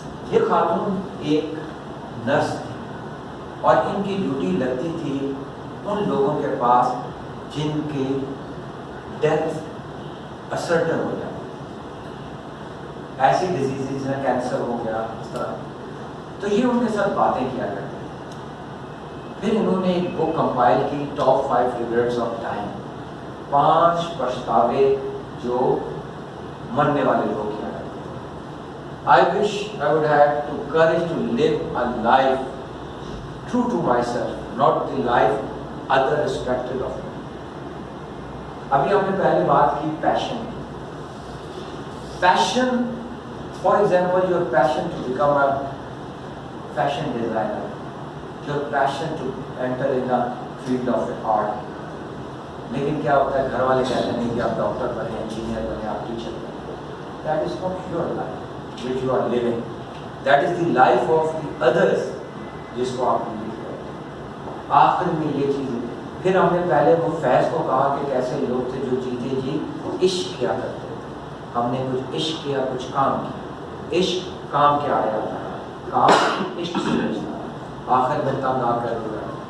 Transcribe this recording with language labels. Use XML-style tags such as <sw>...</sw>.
<ur>یہ خاتون ایک نرس تھی اور ان کی ڈیوٹی لگتی تھی ان لوگوں کے پاس جن کی ڈیتھ اسرٹن ہو جائے، ایسی ڈیزیز ہیں، کینسر ہو گیا، اس طرح. تو یہ ان کے ساتھ باتیں کیا کرتے ہیں. پھر انہوں نے ایک بک کمپائل کی، ٹاپ 5 ریگریٹس آف ٹائم، 5 پچھتاوے جو مرنے والے لوگ کیا کرتے ہیں.</ur> <en>I wish I would have the courage to live a life true to myself, not the life other expected of me.</en> <ur>ابھی ہم نے پہلے بات کی پیشن کی.</ur> <en>Passion, for example your passion to become a fashion designer, your passion to enter in the field of art.</en> <ur>لیکن کیا ہوتا ہے، گھر والے کہتے ہیں کہ آپ ڈاکٹر بنے، انجینئر بنے، آپ ٹیچر بنے.</ur> <en>That is not your life which you are living. That is the life of the others</en> <ur>جس کو آپ لیڈ کرتے ہیں. آخر میں یہ چیز، پھر ہم نے پہلے وہ فیض کو کہا کہ کیسے لوگ تھے جو جیتے جی عشق کیا کرتے تھے. ہم نے کچھ عشق کیا، کچھ کام کیا. عشق کام کیا آیا تھا، کام عشق سے بچنا، آخر میں تنگ آ کر ہوا.</ur>